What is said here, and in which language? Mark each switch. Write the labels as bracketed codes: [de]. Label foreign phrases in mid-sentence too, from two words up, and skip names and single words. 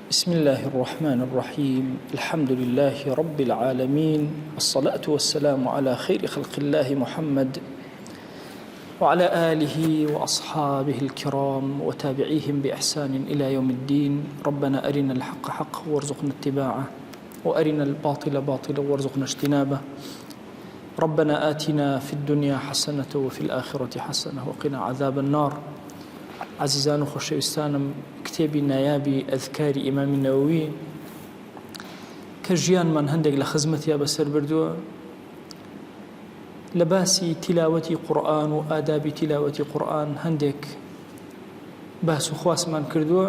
[ar] بسم الله الرحمن الرحيم الحمد لله رب العالمين والصلاة والسلام على خير خلق الله محمد وعلى آله وأصحابه الكرام وتابعيهم بإحسان إلى يوم الدين. ربنا أرنا الحق حقا وارزقنا اتباعه وأرنا الباطل باطلا وارزقنا اجتنابه. ربنا آتنا في الدنيا حسنة وفي الآخرة حسنة وقنا عذاب النار. [ckb] عزیزان و خۆشەویستانم، کتێبی نایابی ئەذکاری ئیمامی نەوەوی کە ژیانمان هەندێک لە خزمەتیا بەسەر بردووە لە باسی تیلاوەتی قورئان و ئادابی تیلاوەتی قورئان هەندێک باس و خواسمان کردووە.